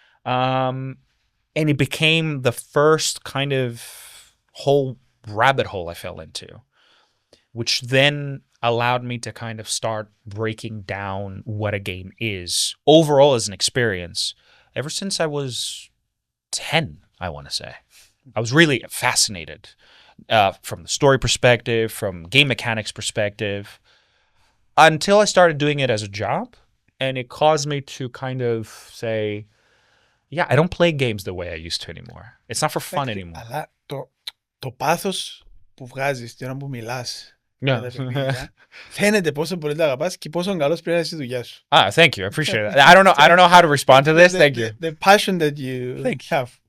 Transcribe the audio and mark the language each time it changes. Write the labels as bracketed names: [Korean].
[English] And it became the first kind of whole rabbit hole I fell into, which then allowed me to kind of start breaking down what a game is overall as an experience ever since I was 10, I want to say. I was really fascinated from the story perspective, from game mechanics perspective, until I started doing it as a job. And it caused me to kind of say, yeah, I don't play games the way I used to anymore. It's not for fun anymore. [Greek] Αλλά το πάθος που βγάζεις την ώρα που μιλάς για τα παιχνίδια, φαίνεται πόσο πολύ τα αγαπάς και πόσο καλός πρέπει να είσαι στη δουλειά σου. [English] Thank you. I appreciate that. I don't know how to respond to this. Thank you. The passion that you have.